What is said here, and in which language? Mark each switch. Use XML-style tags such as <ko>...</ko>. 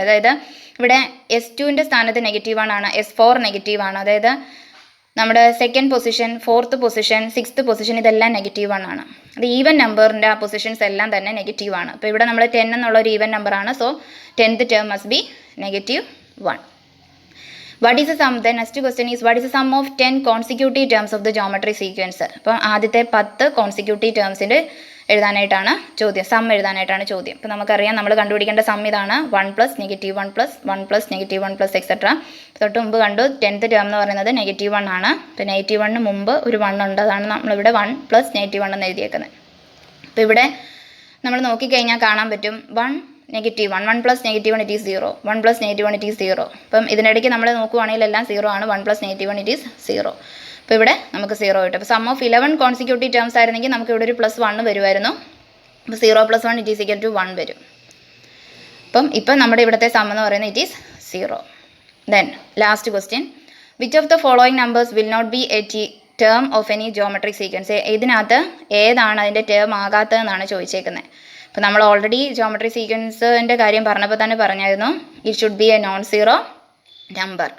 <ml>അതായത് ഇവിടെ S2ൻ്റെ സ്ഥാനത്ത് -1 ആണ്, S4 നെഗറ്റീവ് ആണ്. അതായത് നമ്മുടെ second position, fourth position, sixth position ഇതെല്ലാം -1 ആണ്. അത് ഈവൻ നമ്പറിൻ്റെ ആ പൊസിഷൻസ് എല്ലാം തന്നെ നെഗറ്റീവ് ആണ്. അപ്പോൾ ഇവിടെ നമ്മൾ 10 എന്നുള്ള ഒരു ഈവൻ നമ്പറാണ്.</ml> <en>So 10th term must be -1. What is the sum? The next question is what is the sum of 10 consecutive terms of the geometry sequence?</en> <ml>അപ്പോൾ ആദ്യത്തെ 10 കോൺസിക്യൂട്ടീവ് ടേംസിൻ്റെ എഴുതാനായിട്ടാണ് ചോദ്യം, സം എഴുതാനായിട്ടാണ് ചോദ്യം. അപ്പോൾ നമുക്കറിയാം നമ്മൾ കണ്ടുപിടിക്കേണ്ട സം ഇതാണ് 1 + -1 + 1 + -1 + എക്സെട്ര. തൊട്ട് മുമ്പ് കണ്ടു 10th ടേം എന്ന് പറയുന്നത് -1 ആണ്. അപ്പോൾ -1 മുമ്പ് ഒരു 1 ഉണ്ട്, അതാണ് നമ്മളിവിടെ 1 + -1 എന്ന് എഴുതിയേക്കുന്നത്. അപ്പോൾ ഇവിടെ നമ്മൾ നോക്കിക്കഴിഞ്ഞാൽ കാണാൻ പറ്റും 1 -1, 1 + -1</ml> <en>it is 0,</en> <ml>1 + -1 it is 0. അപ്പം ഇതിനിടയ്ക്ക് നമ്മൾ നോക്കുവാണെങ്കിൽ എല്ലാം 0 ആണ്. 1 + -1</ml> <en>it is 0.</en> <ml>അപ്പോൾ ഇവിടെ നമുക്ക് 0 കിട്ടും. അപ്പോൾ സം ഓഫ് 11 കോൺസിക്യൂട്ടീവ് ടേംസ് ആയിരുന്നെങ്കിൽ നമുക്ക് ഇവിടെ ഒരു +1 വരുമായിരുന്നു. അപ്പോൾ 0 + 1</ml> <en>it is equal to 1</en> <ml>വരും. ഇപ്പം നമ്മുടെ ഇവിടുത്തെ സം എന്ന് പറയുന്നത്</ml> <en>it is 0. Then last question, which of the following numbers will not be a term of any geometric sequence?</en> <ml>ഇതിനകത്ത് ഏതാണ് അതിൻ്റെ ടേം ആകാത്തതെന്നാണ് ചോദിച്ചേക്കുന്നത്. അപ്പോൾ നമ്മൾ ഓൾറെഡി ജോമെട്രി സീക്വൻസിൻ്റെ കാര്യം പറഞ്ഞപ്പോൾ തന്നെ പറഞ്ഞായിരുന്നു</ml> <en>It should be a non zero number.</en>